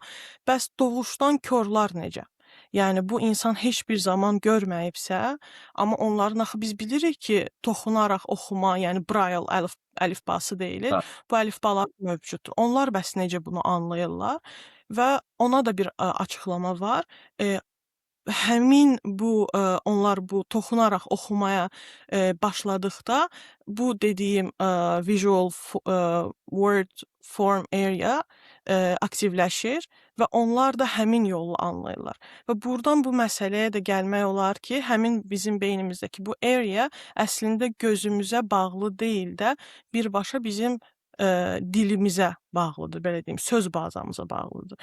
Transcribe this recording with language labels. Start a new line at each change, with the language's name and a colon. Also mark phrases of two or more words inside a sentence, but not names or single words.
Azerbaijani: Bəs doğuşdan korlar necə? Yəni bu insan heç bir zaman görməyibsə, amma onların axı biz bilirik ki, toxunaraq oxuma, yəni Braille əlifbası deyilir. Bəli. Bu əlifbalar mövcuddur. Onlar bəs necə bunu anlayırlar? Və ona da bir, açıqlama var. Eee, Həmin bu, onlar bu toxunaraq oxumaya, başladıqda bu dediyim,
English: word form area,
Azerbaijani: aktivləşir və onlar da həmin yolu anlayırlar. Və burdan bu məsələyə də gəlmək olar ki, həmin bizim beynimizdəki bu area əslində gözümüzə bağlı deyil də, birbaşa bizim, dilimizə bağlıdır, belə deyim, söz bazamıza bağlıdır.